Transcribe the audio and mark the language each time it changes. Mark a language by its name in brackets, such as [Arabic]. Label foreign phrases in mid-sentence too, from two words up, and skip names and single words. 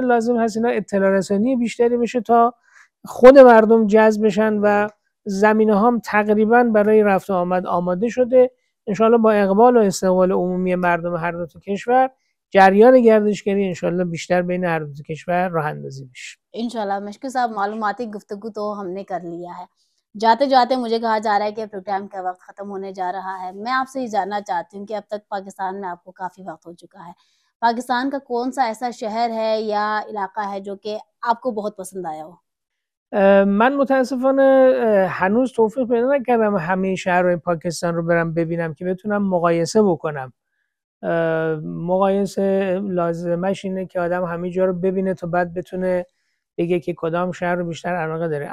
[Persian] لازم هست اینا اطلاع رسانی بیشتری بشه تا خود مردم جذب بشن و زمینه هم تقریبا برای رفت و آمد آماده شده. انشالله با اقبال و استقبال عمومی مردم هر دو تا کشور جریان گردشگری انشالله بیشتر بین هر دو کشور راه اندازی بشه. [Urdu] ان شاء اللہ مشکور صاحب، معلوماتی گفتگو تو ہم نے کر لیا ہے. جاتے جاتے مجھے کہا جا رہا ہے کہ پروگرام کا وقت ختم ہونے جا رہا ہے. میں آپ سے یہ جاننا چاہتی ہوں کہ اب تک پاکستان میں آپ کو کافی وقت ہو چکا ہے. پاکستان کا کون سا ایسا شہر ہے یا علاقہ ہے جو کہ آپ کو بہت پسند آیا ہو? [Persian] من متاسفانه هنوز توفیق پیدا نکردم همه شهرهای پاکستان رو برم ببینم که بتونم مقایسه بکنم. مقایسه لازمش اینه که آدم همه جا رو ببینه تا بعد بتونه بگه که کدام شهر رو بیشتر علاقه داره.